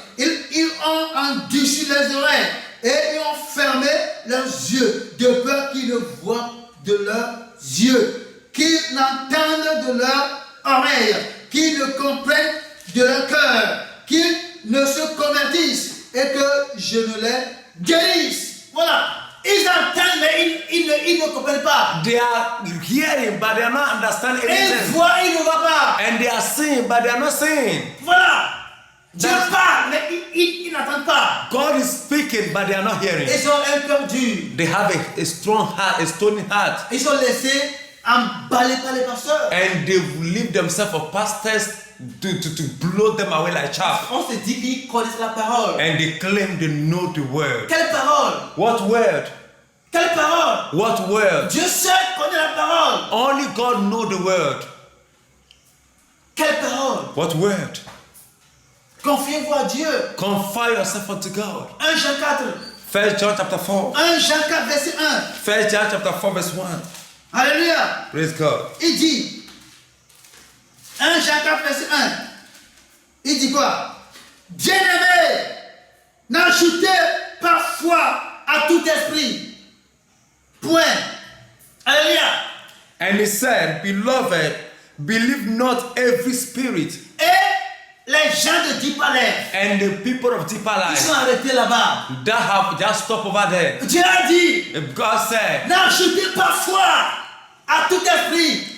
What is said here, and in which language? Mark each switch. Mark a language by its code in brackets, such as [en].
[fr] Ils ont endurci les oreilles et ils ont fermé leurs yeux, de peur qu'ils ne voient de leurs yeux, qu'ils n'entendent de leurs oreilles, qu'ils ne comprennent de leur cœur, qu'ils ne se convertissent et que je ne les guérisse. Voilà. Ils entendent, mais ils ne comprennent pas. [en] They are hearing, but they are not understanding [fr] Ils [en] anything. [fr] voient, ils ne voient pas. [en] And they are seeing, but they are not seeing. [fr] Voilà. Dieu [en] That's- [fr] parle, mais ils n'entendent pas. [en] God is speaking, but they are not hearing. [fr] Ils ont un cœur dur. [en] They have a strong heart, a stony heart. [fr] Ils sont laissés emballer par les pasteurs. [en] And they leave themselves for pastors to blow them away like chaff. [fr] On se dit qu'ils connaissent la parole. [en] And they claim they know the word. [fr] Quelle parole? [en] What word? [fr] Quelle parole? [en] What word? [fr] Dieu seul connaît la parole. [en] Only God knows the word. [fr] Quelle parole? [en] What word? [fr] Confiez-vous à Dieu. [en] Confide yourself unto God. [fr] 1 Jean 4. [en] 1 John chapter 4. [fr] 1 Jean 4, verset 1. [en] 1 John chapter 4 verse 1. [fr] Alléluia. [en] Praise God. [fr] Il dit, 1 Jean 4, verset 1. Il dit quoi? Bien-aimés, n'ajoutez pas foi à tout esprit. Point. Alléluia. [en] And he said, Beloved, believe not every spirit. [fr] Et les gens de Dipalais, [en] And the people of Deeper [fr] ils sont [en] Life [fr] arrêtés là-bas. [en] that have just stopped over there. [fr] Dieu a dit, [en] God said [fr] n'ajoutez pas foi à tout esprit.